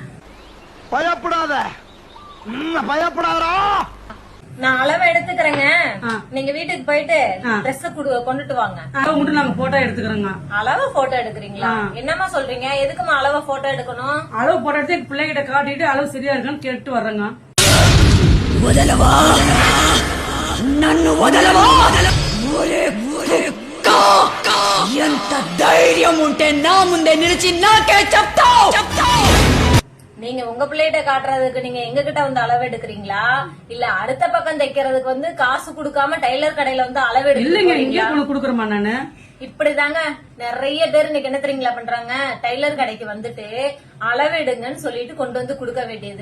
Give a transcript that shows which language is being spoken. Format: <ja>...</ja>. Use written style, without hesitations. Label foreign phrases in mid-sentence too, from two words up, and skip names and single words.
<ta>பயப்படாத, பயப்படாதா. நான் அளவு எடுத்துக்கிறேங்க, நீங்க வீட்டுக்கு போயிட்டு Dress கொண்டுட்டு வாங்க. அளவு மட்டும் நாங்க போட்டோ எடுத்துக்கிறோங்க. அளவு போட்டோ எடுக்கிறீங்களா? என்னமா சொல்றீங்க? எதுக்குமா அளவு போட்டோ எடுக்கணும்? அளவு போட்டோ எடுத்து பிள்ளைகிட்ட காட்டிட்டு அளவு சரியா இருக்கான்னு கேட்டு வர்றேங்க.</ta> <te>వదలవా నన్ను వదలవా ఒరే ఎంత ధైర్యం ఉంటే నా ముందే నిలిచి నాకే చెప్తావు</te> <ta>நீங்க உங்க பிள்ளைகிட்ட காட்டுறதுக்கு நீங்க எங்க கிட்ட வந்து அளவு எடுக்கிறீங்களா, இல்ல அடுத்த பக்கம் தைக்கிறதுக்கு வந்து காசு கொடுக்காம டைலர் கடையில வந்து அளவு எடுக்கிறீங்களா? குடுக்கறமா நானு இப்படிதாங்க நிறைய பேர் இன்னைக்கு என்ன தெரியுங்களா பண்றாங்க, டைலர் கடைக்கு வந்துட்டு அளவு எடுங்கன்னு சொல்லிட்டு கொண்டு வந்து கொடுக்க வேண்டியது.</ta>